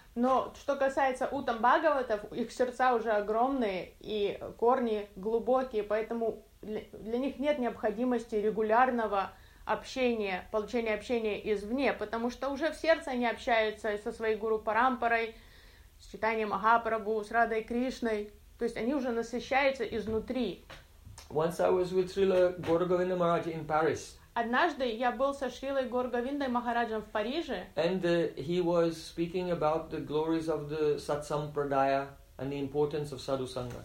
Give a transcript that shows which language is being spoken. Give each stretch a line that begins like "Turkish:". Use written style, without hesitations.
Russian: Но что касается Уттам Бхагаватов, их сердца уже огромные и корни глубокие, поэтому для них нет необходимости регулярного общения, получения общения извне, потому что уже в сердце они общаются со своей гуру парампарой, с Чайтанья Махапрабху, с Радой Кришной, то есть они уже насыщаются изнутри.
English: Once I was with Srila Gauragovinda Maharaj in Paris.
Russian: Однажды я был со Шрилой Гаургавиндой Махараджем в Париже.
English: And he was speaking about the glories of the Satsampradaya and the importance of Sadhusanga.